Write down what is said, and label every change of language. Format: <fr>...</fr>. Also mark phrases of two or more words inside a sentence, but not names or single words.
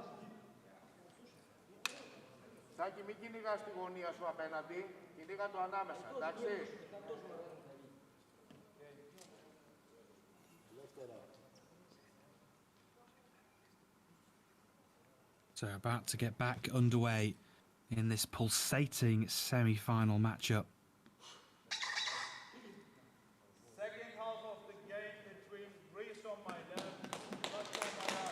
<el>Σάκη, μην κυνηγάς τη γωνία σου απέναντι, κυνηγά το ανάμεσα, εντάξει.</el> <en>So about to get back underway in this pulsating semi-final matchup. Second half of the game between Greece on my left, Russia on my right.</en>